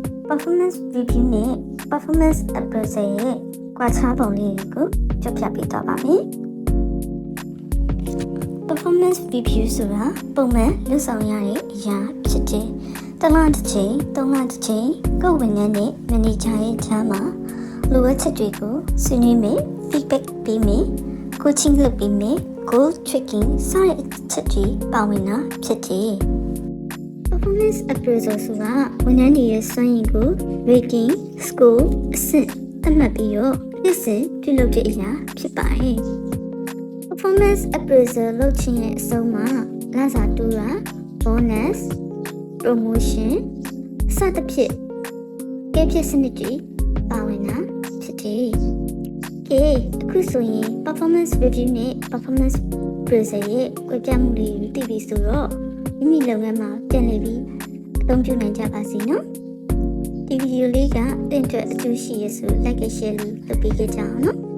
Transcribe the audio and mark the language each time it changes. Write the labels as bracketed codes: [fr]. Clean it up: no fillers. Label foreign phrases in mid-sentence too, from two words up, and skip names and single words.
[en] performance review [my] နဲ့ [en] performance appraisal [my] ရဲ့ကွာခြားပုံလေးတွေကိုကြောက်ပြပေးတော့ပါမယ် [en] performance review [my] ဆိုတာပုံမှန်လုပ်ဆောင်ရတဲ့အရာဖြစ်တယ်တစ်လတစ်ချိန်သုံးလတစ်ချိန်ကိုယ်ဝန်ထမ်းနဲ့ manager ရဲ့ကြားမှာလိုအပ်ချက်တွေကိုဆွေးနွေးမယ် feedback ပေးမယ် coaching လုပ်ပေးမယ် [en] goal tracking [my] စတဲ့အချက်တွေပါဝင်တာဖြစ်တယ် [en] performance appraisal [my] ဆိုတာဝန်ထမ်းတွေရဲ့စွမ်းရည်ကို [en] rating score [my] အဆင့်သတ်မှတ်ပြီးတော့နှစ်စဉ်ပြုလုပ် တဲ့အရာဖြစ်ပါတယ် [en] performance appraisal [my] လုပ်ခြင်းရဲ့အဆုံးမှာလစာတိုးတာ [en] bonus promotion [my] စသဖြင့်ကဲဖြစ်စနစ်တွေပါဝင်တာဖြစ်တယ်။ကဲအခုဆိုရင် [en] performance review [my] နဲ့ [en] performance appraisal [my] ရဲ့ကွဲပြားမှုတွေကိုသိပြီဆိုတော့မိမိလုပ်ငန်းမှာပြန်လည်ပြီးအသုံးပြုနိုင်ကြပါစေနော်။ဒီဗီဒီယိုလေးကတင့်အတွက်အကျိုးရှိရဆို [en] like and share [my] လုပ်ပေးကြအောင်နော်။